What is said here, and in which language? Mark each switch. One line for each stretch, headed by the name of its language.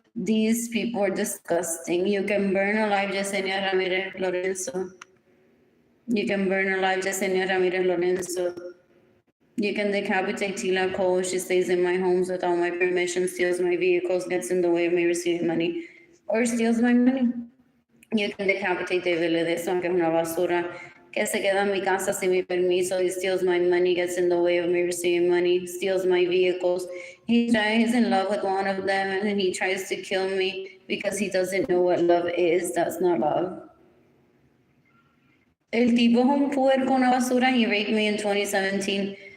English: These people are disgusting. You can burn alive Yesenia Ramirez Lorenzo. You can burn alive Yesenia Ramirez Lorenzo. You can decapitate Tila Cole. She stays in my homes without my permission, steals my vehicles, gets in the way of me receiving money, or steals my money. You can decapitate David Ledesma,
Spanish: que es una basura, que se queda en mi casa sin mi permiso.
English: He steals my money, gets in the way of me receiving money, steals my vehicles. He's in love with one of them, and he tries to kill me because he doesn't know what love is. That's not love.
Spanish: El tipo es un puerco, una basura.
English: He raped me in 2017.